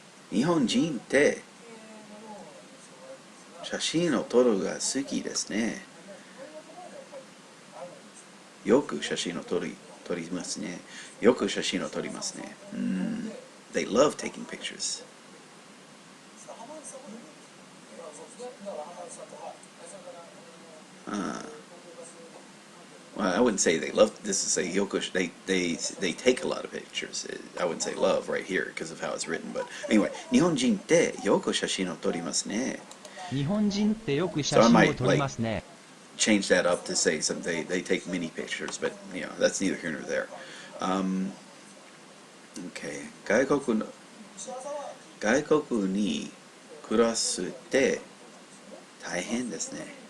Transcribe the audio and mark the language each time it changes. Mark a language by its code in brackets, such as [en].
[ja] 日本人って写真を撮るが好きですね。よく写真を撮りますね。よく写真を撮りますね。 [en] They love taking pictures. Well, I wouldn't say they love. This is a yoku. They take a lot of pictures. I wouldn't say love right here because of how it's written. But anyway, [ja] 日本人ってよく写真を撮りますね。日本人ってよく写真を撮りますね。 [en] Change that up to say something. They take many pictures, but you know that's neither here nor there. [ja] Okay, 外国に暮らすって大変ですね。